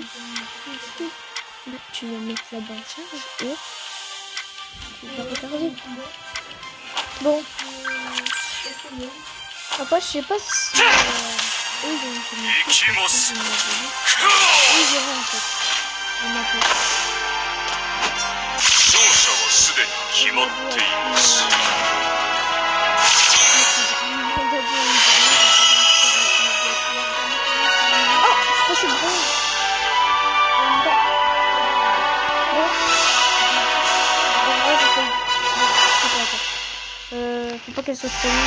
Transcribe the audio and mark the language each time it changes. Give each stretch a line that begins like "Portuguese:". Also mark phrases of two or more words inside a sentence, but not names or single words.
French: Bah, tu vas mettre là-bas en charge et tu vas regarder. Bon. Après, je sais pas si... Oui, j'ai en fait. On m'appelle.
Japanese: 勝者はすでに決まっています。
French: Oh, c'est pas si bon. Faut pas qu'elle soit trop longue.